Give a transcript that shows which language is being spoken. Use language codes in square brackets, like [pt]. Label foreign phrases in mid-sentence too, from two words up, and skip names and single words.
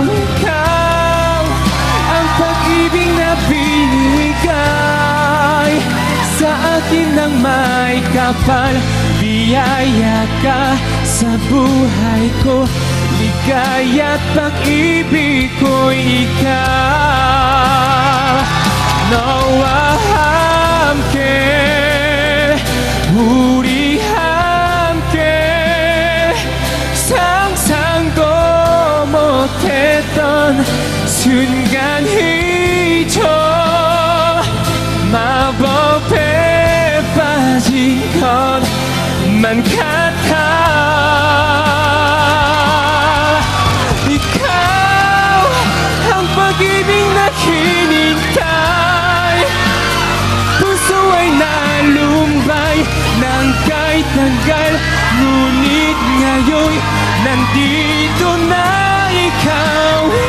[tl] Ikaw ang pag-ibig na binigay sa akin ng may kapal. Biyaya ka sa buhay ko, ligaya't pag-ibig ko'y ikaw. [ko] 너와 함께, 우리 함께, 상상도 못했던 순간이죠. 마법에 빠진 것만 같아. [tl] Ikaw ang pag-ibig na hinintay, puso ay nalumbay ng kahit tagal, ngunit ngayon nandito na ikaw.